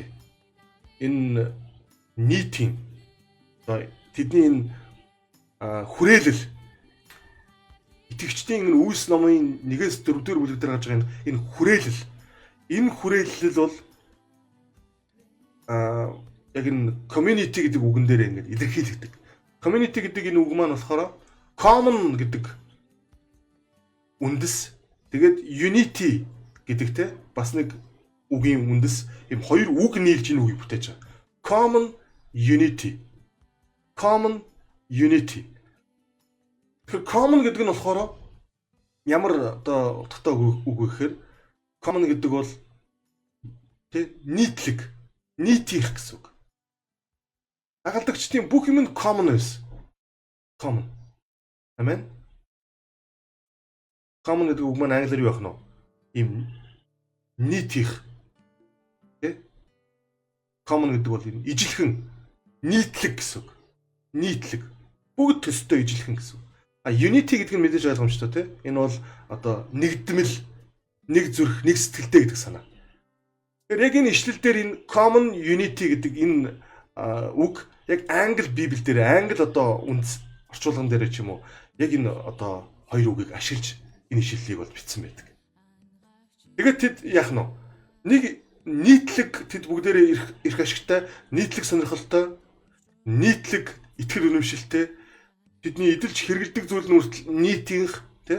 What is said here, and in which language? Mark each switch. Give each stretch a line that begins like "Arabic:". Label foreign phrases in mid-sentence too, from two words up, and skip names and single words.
Mongolian: Энэ нийтийн тэдний энэ хүрээлэл итгэгчдийн энэ үйлс номын 1-4 дэх бүлэг дээр гарч байгаа энэ хүрээлэл бол яг энэ community гэдэг үгэн дээр ингээд илэрхийлэгдэг. Community гэдэг энэ үг маань болохоор common гэдэг үндэс, тэгээд unity гэдэгтэй бас нэг үгийн үндэс, ийм хоёр үг нийлж энэ үгийг бүтээж байгаа.
English: Common unity. Common unity.
Mongolian: Тэгэхээр common гэдэг нь болохоор ямар одоо утгатай үг вэ гэхээр common гэдэг бол тэ нийтлэг, нийтийнх гэсэн үг. Агалдагчдын бүх юм нь common байсан. Common. Амен. Common гэдэг үг маань англиар юу байх нь вэ? Ийм нийтийнх. Тэ? Common гэдэг бол энэ ижилхэн, нийтлэг гэсэн үг. Нийтлэг. Бүгд төстэй ижилхэн гэсэн үг. Unity гэдэг нь мэдээж ойлгомжтой тий. Энэ бол одоо нэгдмэл, нэг зүрх, нэг сэтгэлтэй гэдэг санаа. Тэгэхээр яг энэ ишлэл дээр энэ
English: common unity
Mongolian: гэдэг энэ үг яг англи библ дээр, англи одоо үндэс орчуулган дээр ч юм уу яг энэ одоо хоёр үгийг ашиглаж энэ ишлэлийг бол бичсэн байдаг. Тэгээд тэд яах нь вэ? Нэг нийтлэг тэд бүгдээрээ эрх ашигтай, нийтлэг сонирхолтой, нийтлэг итгэл үнэмшилтэй, тэдний эдэлж хэрэгэлдэг зүйл нь үртэл нийтийнх, тий?